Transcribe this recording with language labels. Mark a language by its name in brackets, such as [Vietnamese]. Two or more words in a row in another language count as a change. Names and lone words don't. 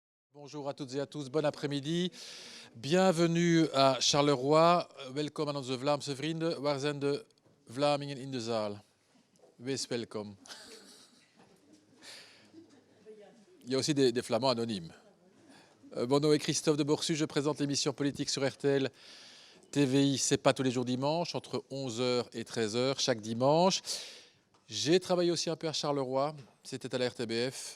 [French] Bonjour à toutes et à tous, bon après-midi. Bienvenue à Charleroi. [Dutch] Welkom aan onze Vlaamse vrienden. Waar zijn de Vlamingen in de zaal? Wees welkom. [French] Il y a aussi des Flamands anonymes. Mon nom est Christophe de Borsu, je présente l'émission politique sur RTL TVI. C'est pas tous les jours dimanche, entre 11h et 13h chaque dimanche. J'ai travaillé aussi un peu à Charleroi, c'était à la RTBF.